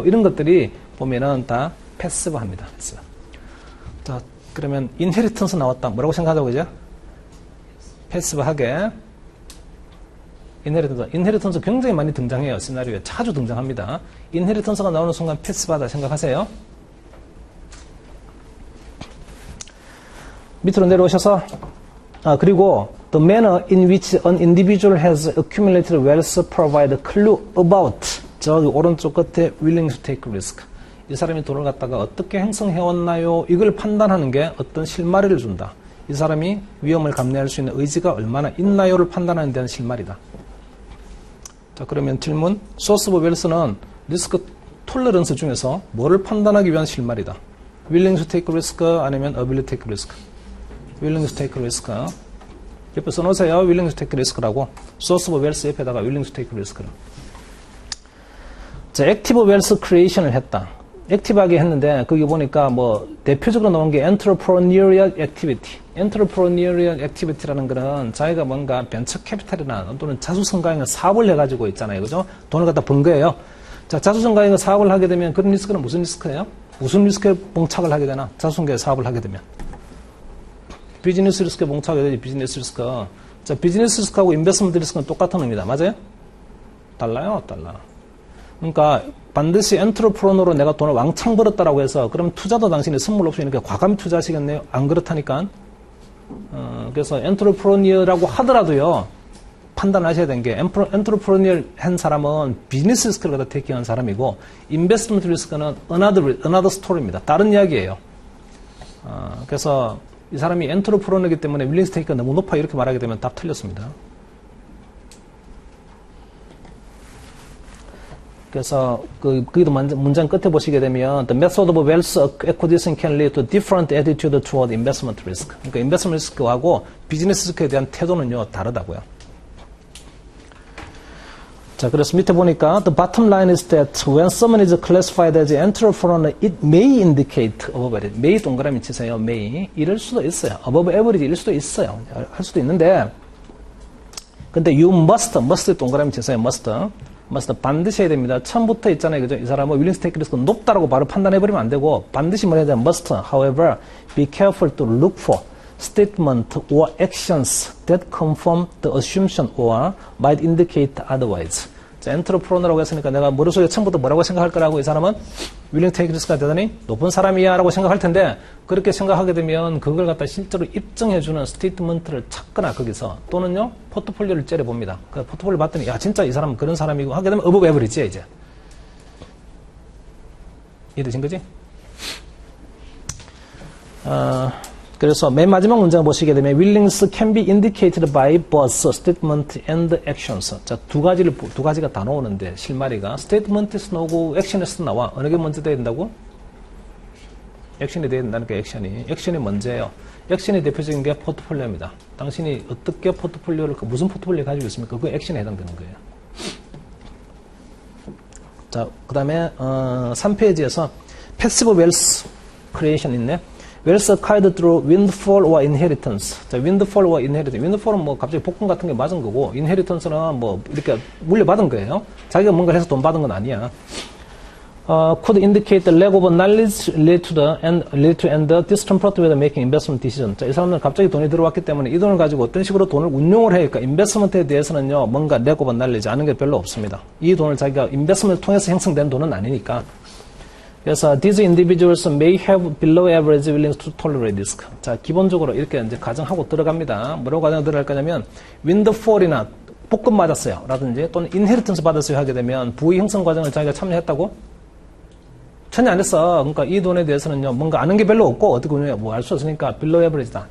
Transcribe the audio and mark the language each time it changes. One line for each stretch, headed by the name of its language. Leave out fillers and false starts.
Korean: 이런 것들이 보면은 다 패시브 합니다. 패시브. 자, 그러면 인헤리턴스 나왔다. 뭐라고 생각하자고, 그죠? 패시브하게. 인헤리턴스 굉장히 많이 등장해요. 시나리오에 자주 등장합니다. 인헤리턴스가 나오는 순간 패시브하다 생각하세요.
English: 밑으로 내려오셔서 그리고 the manner in which an individual has accumulated wealth provide a clue about
Korean: 저기 오른쪽 끝에
English: willing to take risk.
Korean: 이 사람이 돈을 갖다가 어떻게 형성해왔나요? 이걸 판단하는 게 어떤 실마리를 준다. 이 사람이 위험을 감내할 수 있는 의지가 얼마나 있나요를 판단하는 데는 실마리다. 자, 그러면 질문. source of wealth는 리스크 톨러런스 중에서 뭐를 판단하기 위한 실마리다.
English: willing to take risk
Korean: 아니면
English: ability to take risk. willing to take risk.
Korean: 옆에 써놓으세요.
English: willing to take risk라고. source of wealth
Korean: 옆에다가
English: willing to take risk를.
Korean: 자,
English: active wealth creation
Korean: 을 했다. 액티브하게 했는데 거기 보니까 뭐 대표적으로 나온 게
English: entrepreneurial activity.
Korean: entrepreneurial activity라는 거는 자기가 뭔가 벤처 캐피탈이나 또는 자수성가형의 사업을 해가지고 있잖아요. 그죠? 돈을 갖다 번 거예요. 자, 자수성가형의 사업을 하게 되면 그런 리스크는 무슨 리스크예요? 무슨 리스크에 봉착을 하게 되나? 자수성가의 사업을 하게 되면. 비즈니스 리스크에 봉착하게 되지, 비즈니스 리스크. 자, 비즈니스 리스크하고 인베스트먼트 리스크는 똑같은 의미다. 맞아요? 달라요? 달라. 그러니까 반드시 엔트로프로너로 내가 돈을 왕창 벌었다라고 해서 그럼 투자도 당신이 선물 옵션 이렇게 과감히 투자하시겠네요? 안 그렇다니까. 그래서 엔트로프로니어라고 하더라도요. 판단하셔야 되는 게 엔트로프로니어 한 사람은 비즈니스 리스크를 갖다 테이킹한 사람이고 인베스트먼트 리스크는
English: another story
Korean: 입니다. 다른 이야기예요. 그래서 이 사람이 엔트로프로너이기 때문에 윌링 스테이크가 너무 높아 이렇게 말하게 되면 답 틀렸습니다. 그래서 거기도 문장 끝에 보시게 되면
English: the method of wealth acquisition can lead to different attitude toward investment risk.
Korean: 그러니까 investment risk하고 비즈니스 리스크에 대한 태도는요 다르다고요. 자, 그래서 밑에 보니까
English: the bottom line is that when someone is classified as an entrepreneur, it may indicate above average.
Korean: may 동그라미 치세요. may 이럴 수도 있어요. above average 이럴 수도 있어요. 할 수도 있는데 근데
English: you must
Korean: 동그라미 치세요. must 반드시 해야 됩니다. 처음부터 있잖아요. 그죠? 이 사람은 윌링 스테이크 리스크 높다라고 바로 판단해버리면 안 되고 반드시 뭐 해야 돼요?
English: must. However, be careful to look for statement or actions that confirm the assumption or might indicate otherwise.
Korean: 자, 엔트로프로너라고 했으니까 내가 머릿속에 처음부터 뭐라고 생각할 거라고 이 사람은 윌링 스테이크 리스크가 대단히 높은 사람이야 라고 생각할 텐데 그렇게 생각하게 되면 그걸 갖다 실제로 입증해주는 스테이트먼트를 찾거나 거기서 또는요 포트폴리오를 째려봅니다. 그 포트폴리오 봤더니 야 진짜 이 사람은 그런 사람이고 하게 되면 above average야 이제. 이해되신 거지? 그래서 맨 마지막 문장 보시게 되면
English: willings can be indicated by both statement and actions.
Korean: 자, 두 가지가 다 나오는데 실마리가 statement에서 나오고 action에서 나와. 어느 게 먼저 돼야 된다고? 액션이 돼야 된다니까 액션이 먼저예요. 액션이 대표적인 게 포트폴리오입니다. 당신이 어떻게 포트폴리오를 무슨 포트폴리오 가지고 있습니까? 그 액션에 해당되는 거예요. 자, 그다음에 3페이지에서
English: passive wealth creation
Korean: 있네.
English: wealth acquired through windfall or inheritance. 자, windfall or inheritance.
Korean: windfall은 뭐 갑자기 복권 같은 게 맞은 거고, inheritance는 뭐 이렇게 물려받은 거예요. 자기가 뭔가 해서 돈 받은 건 아니야.
English: could indicate the lack of knowledge lead to the discomfort with making investment decision.
Korean: 자, 이 사람들은 갑자기 돈이 들어왔기 때문에 이 돈을 가지고 어떤 식으로 돈을 운용을 해야 할까? 인베스트먼트에 대해서는요, 뭔가
English: lack of knowledge
Korean: 아는 게 별로 없습니다. 이 돈을 자기가 인베스트먼트를 통해서 형성된 돈은 아니니까. 그래서
English: these individuals may have below average willingness to tolerate risk.
Korean: 자, 기본적으로 이렇게 이제 가정하고 들어갑니다. 뭐라고 가정 들어갈 거냐면 windfall이나 복권 맞았어요. 라든지 또는 인헤리턴스 받았어요 하게 되면 부의 형성 과정을 자기가 참여했다고? 전혀 안 했어. 그러니까 이 돈에 대해서는요, 뭔가 아는 게 별로 없고, 어떻게 보면 뭐 알 수 없으니까 빌로우 에버리지다.